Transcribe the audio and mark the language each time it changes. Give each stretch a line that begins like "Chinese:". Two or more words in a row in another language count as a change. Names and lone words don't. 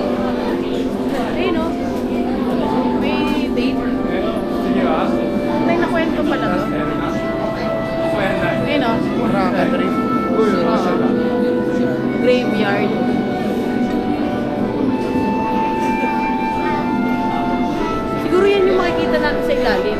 Filipino: Ayun no? May date.
Japanese: 次は
Filipino: Tunay na kwento pala to.
Japanese: ここやんない
Filipino: Ayun no? Rocket rin. Graveyard. Siguro yan yung makikita natin sa ilalim.